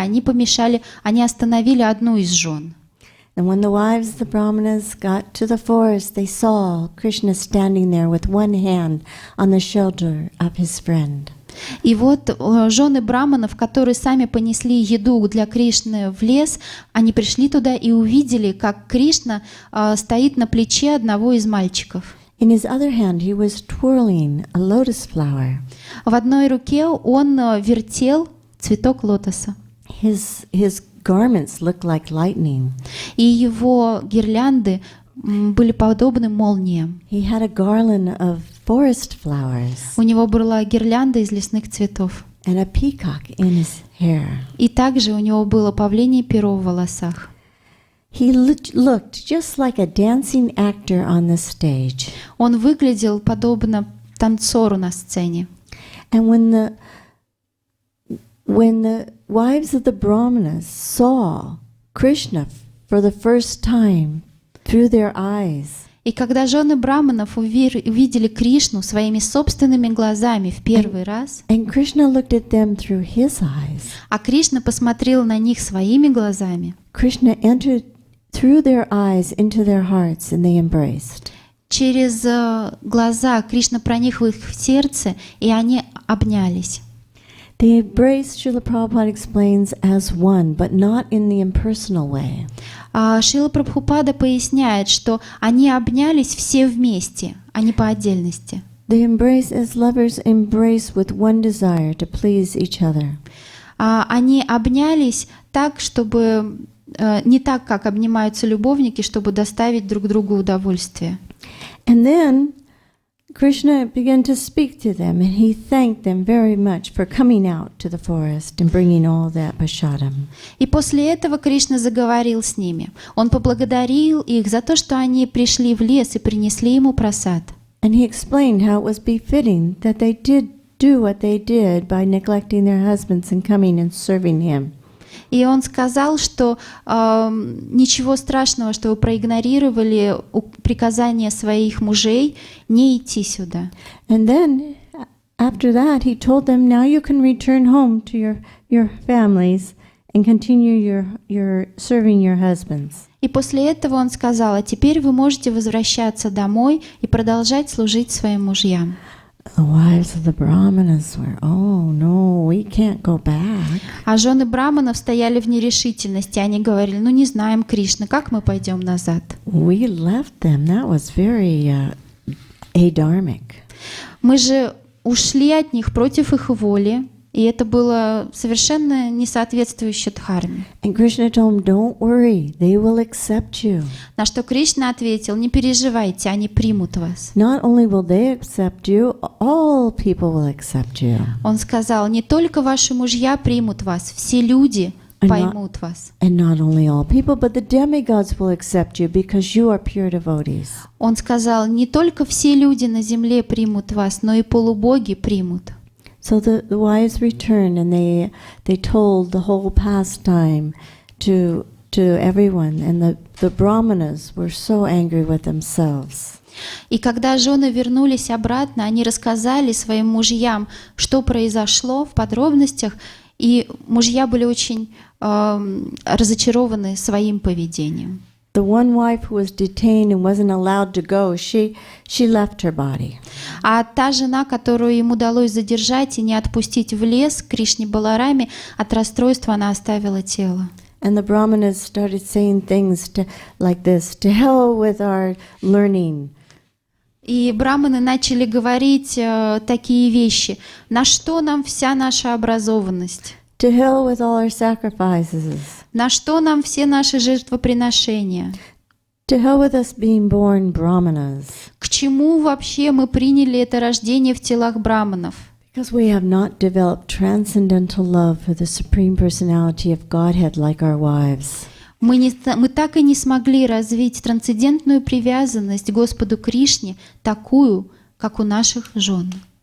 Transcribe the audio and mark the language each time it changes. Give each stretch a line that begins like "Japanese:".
Russian: Они остановили одну из жен.
English: And when the wives of the brahmanas got to the forest, they saw Krishna standing there with one hand on the shoulder of his friend.
Russian: И вот жены браманов, которые сами понесли еду для Кришны в лес, они пришли туда и увидели, как Кришна стоит на плече одного из мальчиков.
English: In his other hand, he was twirling a lotus flower.
Russian: В одной руке он вертел цветок лотоса.
English: His garments looked like lightning.
Russian: И его гирлянды были подобны молниям.
English: He had a garland of forest flowers.
Russian: У него была гирлянда из лесных цветов.
English: and a peacock in his hair.
Russian: И также у него было павлинье перо в волосах.
English: He looked just like a dancing actor on the stage.
Russian: Он выглядел подобно танцору на сцене.
English: And when the wives of the Brahmanas saw Krishna for the first time through their eyes,
Russian: И когда жены браманов увидели Кришну своими собственными глазами в первый раз,
English: and Krishna looked at them through his eyes,
Russian: а Кришна посмотрел на них своими глазами,
English: Krishna entered through their eyes into their hearts and they embraced.
Russian: через глаза Кришна проник в их сердце, и они обнялись.
English: The embrace, Srila Prabhupada explains, as one, but not in the impersonal way.
Russian: Шрила Прабхупада поясняет, что они обнялись все вместе, а не по отдельности.
English: They embrace as lovers embrace with one desire to please each other.
Russian: Они обнялись так, чтобы не так, как обнимаются любовники, чтобы доставить друг другу удовольствие.
English: And then Krishna began to speak to them, and he thanked them very much for coming out to the forest and bringing all that prasadam.
Russian: И после этого Кришна заговорил с ними. Он поблагодарил их за то, что они пришли в лес и принесли ему прасад.
English: And he explained how it was befitting that they did do what they did by neglecting their husbands and coming and serving him.
Russian: И он сказал, что ничего страшного, что вы проигнорировали приказания своих мужей не идти сюда.
English: And then after that he told them, now you can return home to your families and continue your serving your husbands.
Russian: И после этого он сказал, а теперь вы можете возвращаться домой и продолжать служить своим мужьям.
English: The wives of the Brahmanas were, oh no, we can't go back.
Russian: А жены браманов стояли в нерешительности. Они говорили, ну не знаем, Кришна, как мы пойдем назад?
English: We left them. That was very adharmic.
Russian: Мы же ушли от них против их воли, и это было совершенно не соответствующе дхарме.
English: And Krishna told him, don't worry, they will accept you.
Russian: На что Кришна ответил, не переживайте, они примут вас.
English: Not only will they accept you, all people will accept you.
Russian: Он сказал, не только ваши мужья примут вас, все люди поймут вас.
English: And not only all people, but the demigods will accept you because you are pure devotees.
Russian: Он сказал, не только все люди на земле примут вас, но и полубоги примут.
English: So the wives returned and they told the whole pastime to everyone, and the Brahmanas were so angry with themselves.
Russian: И когда жены вернулись обратно, они рассказали своим мужьям, что произошло в подробностях, и мужья были очень разочарованы своим поведением.
English: The one wife who was detained and wasn't allowed to go, she left her body.
Russian: А та жена, которую им удалось задержать и не отпустить в лес, Кришне Балараме, от расстройства она оставила тело.
English: And the Brahmanas started saying things like this, to hell with our learning.
Russian: И браманы начали говорить такие вещи. На что нам вся наша образованность?
English: To hell with all our sacrifices.
Russian: На что нам все наши жертвоприношения?
English: To hell with us being born brahmanas.
Russian: К чему вообще мы приняли это рождение в телах браманов?
English: Because we have not developed transcendental love for the Supreme Personality of Godhead like our wives.
Russian: Мы так и не смогли развить трансцендентную привязанность к Господу Кришне, такую, как у наших жен.